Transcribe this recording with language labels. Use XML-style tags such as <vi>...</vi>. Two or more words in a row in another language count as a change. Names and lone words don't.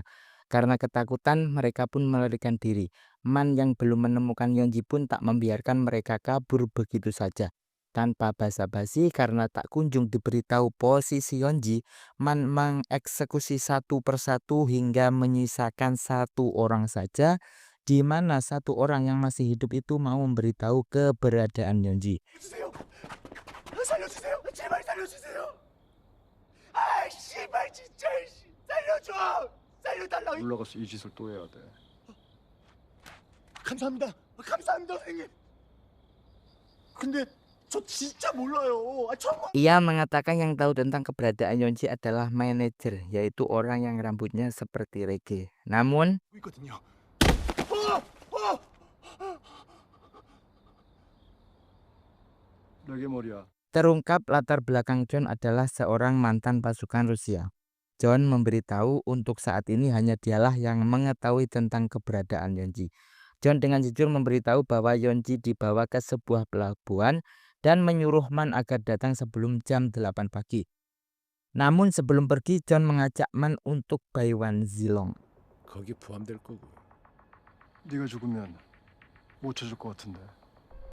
<id>Karena ketakutan mereka pun melarikan diri. Man yang belum menemukan Yeonji pun tak membiarkan mereka kabur begitu saja. Tanpa basa-basi karena tak kunjung diberitahu posisi Yeonji, Man mengeksekusi satu persatu hingga menyisakan 1 orang saja, di mana 1 orang yang masih hidup itu mau memberitahu keberadaan Yeonji.</id> <ko>살려주세요. 제발 살려주세요. 아, 씨발 진짜 살려줘. 살려달라고. 올라가서 이 짓을 또 해야 돼. 감사합니다. 감사합니다, 선생님. 근데 저 진짜 몰라요. 정말.</ko> <id>Ia mengatakan yang tahu tentang keberadaan Yeonji adalah manajer, yaitu orang yang rambutnya seperti reggae. Namun,</id> <ko>있거든요. 레게 머리야.</ko> <id>terungkap latar belakang John adalah seorang mantan pasukan Rusia. John memberitahu untuk saat ini hanya dialah yang mengetahui tentang keberadaan Yeonji. John dengan jujur memberitahu bahwa Yeonji dibawa ke sebuah pelabuhan dan menyuruh Man agar datang sebelum jam 8 pagi. Namun sebelum pergi, John mengajak Man untuk Baiwan Zilong.</id> <ko>거기 포함될 거고. 네가 죽으면 못 찾을 것 같은데.</ko>